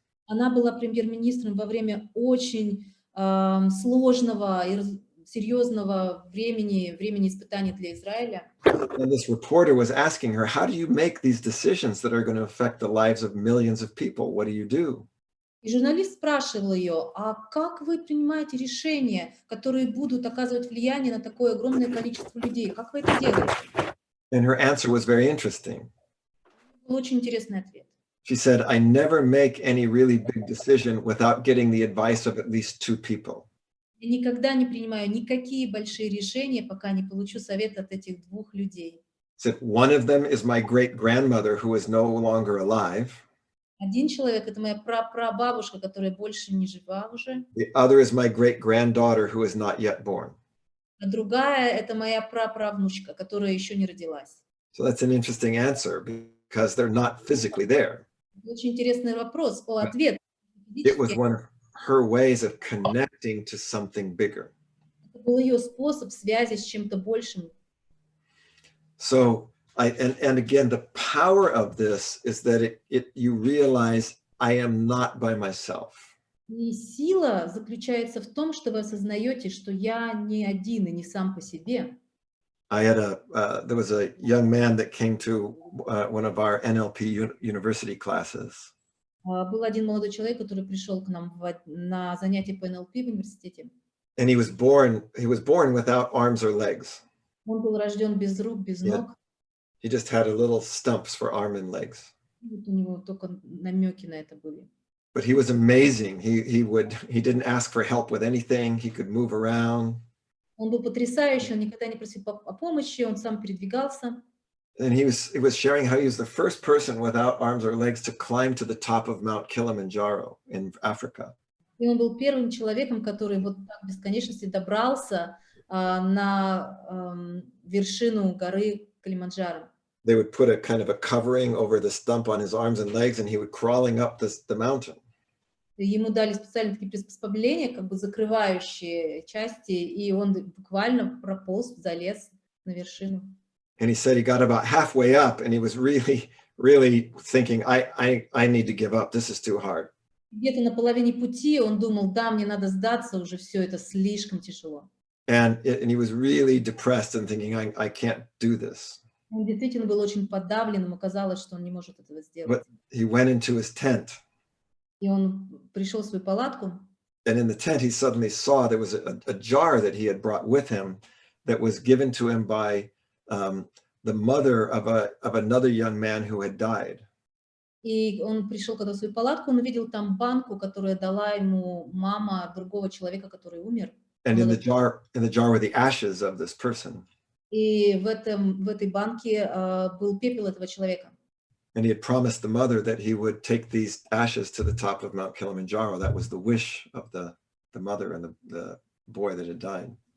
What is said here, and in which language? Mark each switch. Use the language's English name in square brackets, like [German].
[Russian] Она была премьер-министром во время очень сложного и серьезного времени испытаний для Израиля. [English] And this reporter was asking her, how do you make these decisions that are going to affect the lives of millions of people? What do you do? [Russian] И журналист спрашивал ее, а как вы принимаете решения, которые будут оказывать влияние на такое огромное количество людей? Как вы это делаете? [English] And her answer was very interesting. [Russian] Был очень интересный ответ. [English] She said, I never make any really big decision without getting the advice of at least 2 people. [Russian] Я никогда не принимаю никакие большие решения, пока не получу совет от этих 2 людей. [English] Said one of them is my great-grandmother who is no longer alive. [Russian] Один человек — это моя прапрабабушка, которая больше не жива уже. [English] The other is my great-granddaughter who is not yet born. [Russian] А другая — это моя праправнучка, которая еще не родилась. [English] So that's an interesting answer because they're not physically there. [Russian] Очень интересный вопрос, ответ. [English] It was one of her ways of connecting to something bigger. [Russian] Это был ее способ связи с чем-то большим. [English] So and again, the power of this is that you realize I am not by myself. [Russian] И сила заключается в том, что вы осознаете, что я не один и не сам по себе. [English] There was a young man that came to one of our NLP university classes. [Russian] Был один молодой человек, который пришел к нам на занятия по НЛП в университете. [English] And he was born without arms or legs. [Russian] Он был рожден без рук, без ног. [English] He just had a little stumps for arm and legs. [Russian] Вот у него только намеки на это были. [English] But he was amazing. He didn't ask for help with anything. He could move around. [Russian] Он был потрясающий, он никогда не просил о помощи, он сам передвигался. [English] And he was sharing how he was the first person without arms or legs to climb to the top of Mount Kilimanjaro in Africa. [Russian] И он был первым человеком, который вот так в бесконечности добрался на вершину горы Килиманджаро. [English] They would put a kind of a covering over the stump on his arms and legs, and he would crawling up the mountain. [Russian] Ему дали специальные такие приспособления, как бы закрывающие части, и он буквально прополз, залез на вершину. [English] And he said he got about halfway up, and he was really, really thinking, I need to give up. This is too hard. [Russian] Где-то на половине пути он думал, да, мне надо сдаться, уже все это слишком тяжело. [English] And he was really depressed and thinking, I can't do this. [Russian] Он действительно был очень подавлен, ему казалось, что он не может этого сделать. [English] But he went into his tent. [Russian] И он пришел в свою палатку. [English] And in the tent, he suddenly saw there was a jar that he had brought with him that was given to him by the mother of another young man who had died. [Russian] И он пришел, когда в свою палатку, он увидел там банку, которую дала ему мама другого человека, который умер. [English] And in the jar were the ashes of this person. [Russian] И в этой банке был пепел этого человека. [English] And he had promised the mother that he would take these ashes to the top of Mount Kilimanjaro. That was the wish of the mother and the boy that had died.